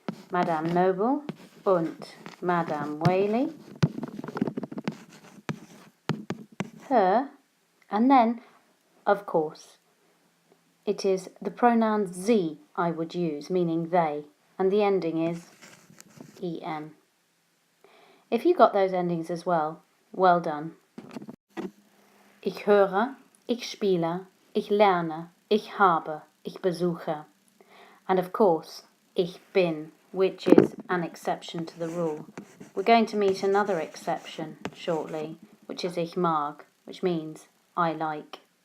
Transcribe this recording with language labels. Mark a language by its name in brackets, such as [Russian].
[English] Madame Noble und Madame Whaley, her, and then, of course, it is the pronoun sie I would use, meaning they, and the ending is en. If you got those endings as well, well done. [German] Ich höre, ich spiele, ich lerne, ich habe, ich besuche. [English] And of course, [German] ich bin, [English] which is an exception to the rule. We're going to meet another exception shortly, which is [German] ich mag, [English] which means I like.